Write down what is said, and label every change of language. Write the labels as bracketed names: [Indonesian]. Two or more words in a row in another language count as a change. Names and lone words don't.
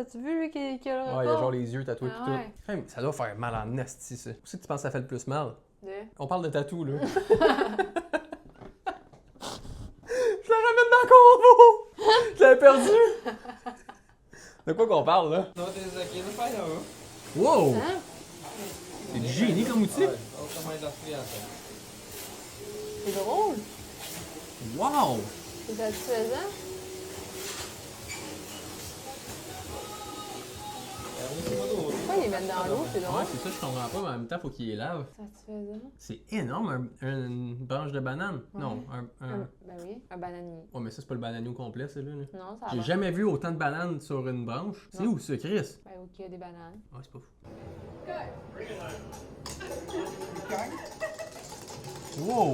[French] As-tu vu, lui, qui a le record? Ouais, il y a genre les yeux tatoués Ah pis ouais. tout. Hey, ça doit faire mal en esti, ça. Où c'est que tu penses que ça fait le plus mal? De... On parle de tatou, là. Je la ramène dans le convo! Je l'avais perdu! De quoi qu'on parle, là? [Portuguese] Não, desses aqui não faz não, viu? [French] Wow! Hein? C'est du génie comme outil! [Portuguese] Olha o tamanho das crianças. [French] C'est drôle. Wow! C'est satisfaisant. [Portuguese] É um em cima do outro. [French] Pourquoi ils les mettent dans l'eau? C'est Ouais, drôle. c'est ça, je comprends pas, mais en même temps, faut qu'il les lave. Satisfaisant. C'est énorme, une branche de banane. Ouais. Non, Ben oui, un bananier. Oh, mais ça, c'est pas le bananier au complet, ça, là. Non, ça J'ai va. jamais vu autant de bananes sur une branche. C'est Non. où, ça, Chris? Ben, ok, il y a des bananes. Ouais, c'est pas fou. Wow!